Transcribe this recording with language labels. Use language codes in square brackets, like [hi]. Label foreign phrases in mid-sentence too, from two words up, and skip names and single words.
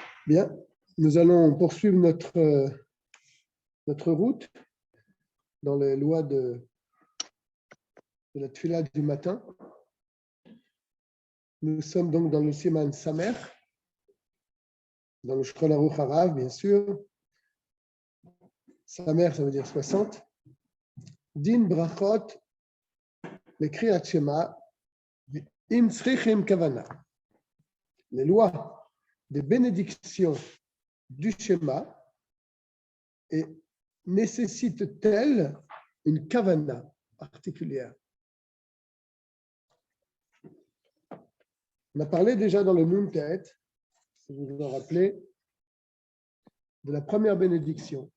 [fr] Bien, nous allons poursuivre notre route dans les lois de la tfila du matin. Nous sommes donc dans le Siman Samer, dans le Shulchan Aruch Harav, bien sûr. Samer, ça veut dire 60. [he] דין ברכות, le קריאת שמע, אם צריכים כוונה. [fr] Les lois des bénédictions du Shema et nécessitent-elles une kavana particulière? On a parlé déjà dans le Nuntet, si vous vous en rappelez, de la première bénédiction.